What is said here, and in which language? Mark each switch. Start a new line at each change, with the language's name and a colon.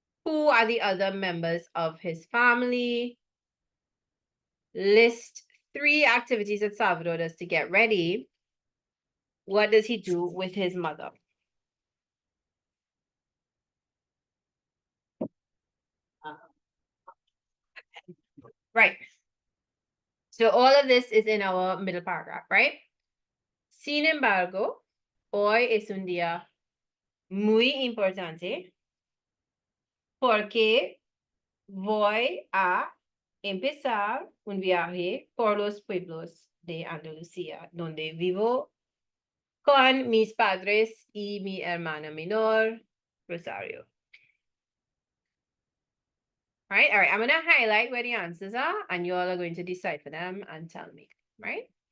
English: Who are the other members of his family? List 3 activities that Salvador does to get ready. What does he do with his mother? Right. So all of this is in our middle paragraph, right?
Spanish: Sin embargo, hoy es un día muy importante porque voy a empezar un viaje por los pueblos de Andalucía, donde vivo con mis padres y mi hermana menor, Rosario.
English: All right, I'm going to highlight where the answers are, and you all are going to decipher them and tell me, right?